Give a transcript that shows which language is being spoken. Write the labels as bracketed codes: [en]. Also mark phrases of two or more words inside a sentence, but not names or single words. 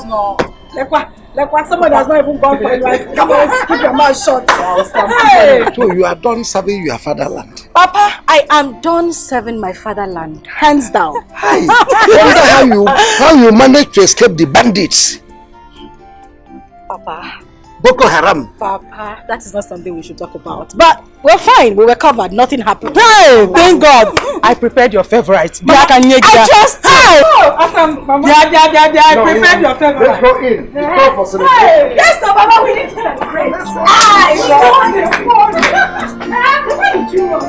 [en] No. Like what someone has not even gone for it. Like, come on, keep your mouth shut. Hey. So you are done serving your fatherland. Papa, I am done serving my fatherland. Hands down. Hi. I wonder how you managed to escape the bandits. Papa. Boko Haram. Papa, that is not something we should talk about. But we're fine. We were covered. Nothing happened. Hey, thank God. I prepared your favorite. I just... Hey! Mama. I prepared your favorite. Let's go in. It's time for celebration. Hey, yes, so Mama, we need to celebrate. What did you want?